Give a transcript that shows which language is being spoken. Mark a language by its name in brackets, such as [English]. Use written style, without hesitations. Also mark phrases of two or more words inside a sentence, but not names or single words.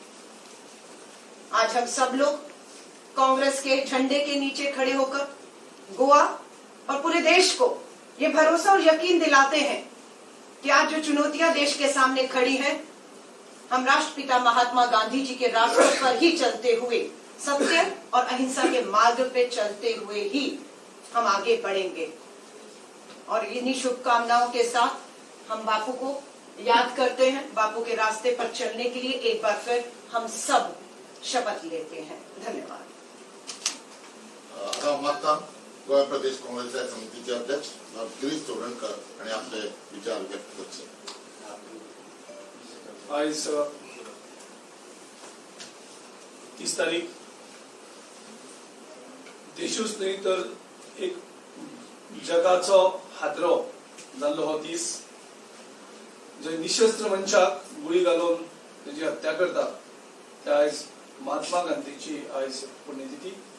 [Hindi] आज हम सब लोग कांग्रेस के झंडे के नीचे खड़े होकर गोवा और पूरे देश को ये भरोसा और यकीन दिलाते हैं कि आज जो चुनौतियां देश के सामने खड़ी हैं, हम राष्ट्रपिता महात्मा गांधी जी के रास्ते पर ही चलते हुए, सत्य और अहिंसा के मार्ग पे चलते हुए ही हम आगे बढ़ेंगे। और इन्हीं शुभकामनाओं के साथ हम बापू को याद करते हैं, बापू के रास्ते पर चलने के लिए एक बार फिर हम सब शपथ लेते हैं। धन्यवाद। [Konkani] मतदान गोवा प्रदेश काँग्रेसच्या समितीचे अध्यक्ष गिरीश चोडणकर आणि आपले विचार व्यक्त करचे। आज 30 तारीख देशूच न्ही तर एक जगाचो हादरो जाल्लो हो दीस, जे निशस्त्र मनशाक गुळी घालून तेजी हत्या करता, ते आज महात्मा गांधीची आज पुण्यतिथी।